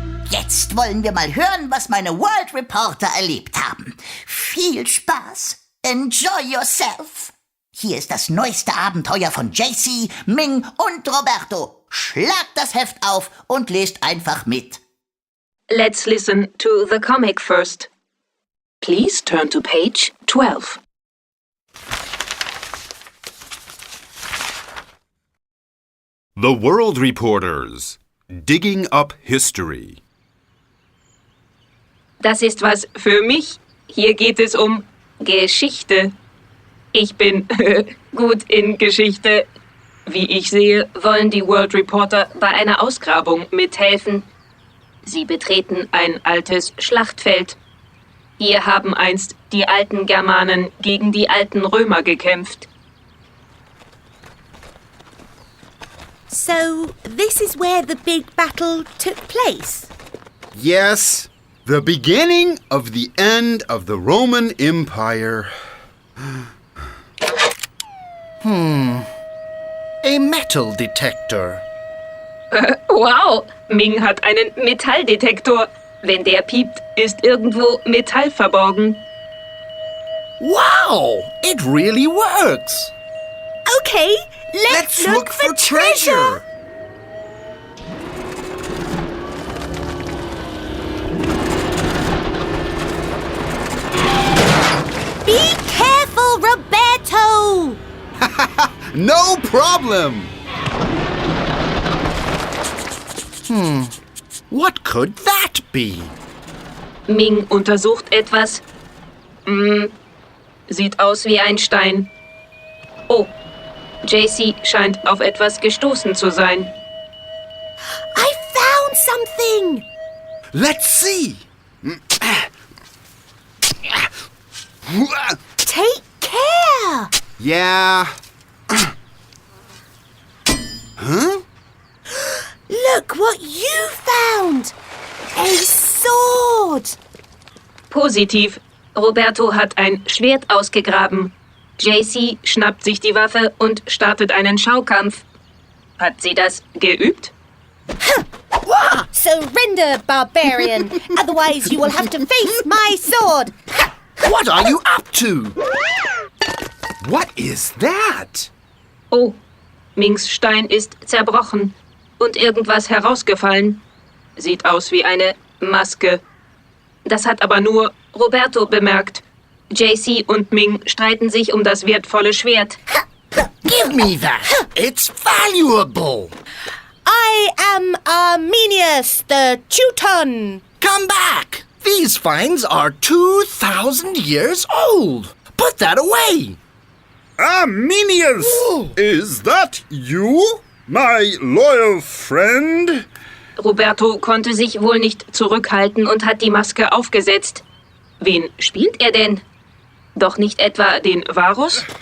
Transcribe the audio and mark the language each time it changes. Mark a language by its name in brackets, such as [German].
[German] Jetzt wollen wir mal hören, was meine World Reporter erlebt haben. Viel Spaß! [English] Enjoy yourself! [German] Hier ist das neueste Abenteuer von JC, Ming und Roberto. Schlagt das Heft auf und lest einfach mit. [English] Let's listen to the comic first. Please turn to page 12. The World Reporters. Digging up History. [German] Das ist was für mich. Hier geht es um Geschichte. Ich bin gut in Geschichte. Wie ich sehe, wollen die World Reporter bei einer Ausgrabung mithelfen. Sie betreten ein altes Schlachtfeld. Hier haben einst die alten Germanen gegen die alten Römer gekämpft. [English] So, this is where the big battle took place? Yes, the beginning of the end of the Roman Empire. A metal detector. [German] Wow, Ming hat einen Metalldetektor. Wenn der piept, ist irgendwo Metall verborgen. [English] Wow, it really works. Okay, let's look for treasure. Be careful, Roberto! No problem! What could that be? [German] Ming untersucht etwas. Sieht aus wie ein Stein. Oh, JC scheint auf etwas gestoßen zu sein. [English] I found something! Let's see! Take care! Yeah. Huh? Look what you found! A sword! [German] Positiv. Roberto hat ein Schwert ausgegraben. JC schnappt sich die Waffe und startet einen Schaukampf. Hat sie das geübt? [English] Surrender, barbarian. Otherwise you will have to face my sword. What are you up to? What is that? [German] Oh, Mings Stein ist zerbrochen und irgendwas herausgefallen. Sieht aus wie eine Maske. Das hat aber nur Roberto bemerkt. JC und Ming streiten sich um das wertvolle Schwert. [English] Give me that. It's valuable. I am Arminius the Teuton. Come back. These finds are 2,000 years old. Put that away. Arminius! Is that you, my loyal friend? [German] Roberto konnte sich wohl nicht zurückhalten und hat die Maske aufgesetzt. Wen spielt er denn? Doch nicht etwa den Varus?